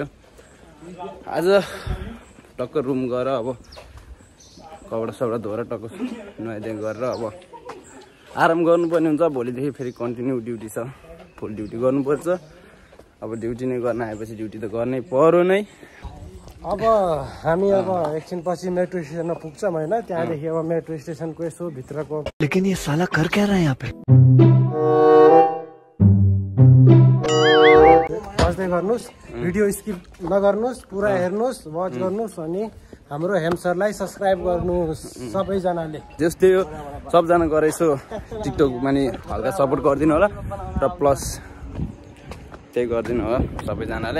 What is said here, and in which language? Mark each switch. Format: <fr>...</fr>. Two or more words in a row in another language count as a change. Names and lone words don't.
<ne>आज टक्क रुम गएर अब कपडा सपडा धोएर टक्क नुहाइदिए गरेर अब आराम गर्नुपर्ने हुन्छ। भोलिदेखि फेरि</ne> <en>continue duty</en> <ne>छ</ne> <en>full duty</en> <ne>गर्नुपर्छ। अब ड्युटी नै गर्न आएपछि ड्युटी त गर्नै पर्यो नै। अब हामी अब एकछिन पछि</ne> <en>metro stationमा</en> <ne>पुग्छौँ होइन त्यहाँदेखि अब</ne> <en>metro stationको</en> <ne>यसो भित्रको</ne> <hi>लेकिन ये साला कर क्या रहा है यहाँ पे</hi> <ne>बस्दै गर्नुहोस्</ne> <en>video skip</en> <ne>नगर्नुहोस् पुरा हेर्नुहोस् वाच गर्नुहोस् अनि हाम्रो हेमसरलाई सब्सक्राइब गर्नुहोस् सबैजनाले जस्तै हो सबजना गएर यसो टिकटकमा नि हल्का सपोर्ट गरिदिनु होला र प्लस त्यही गरिदिनु होला सबैजनाले।</ne>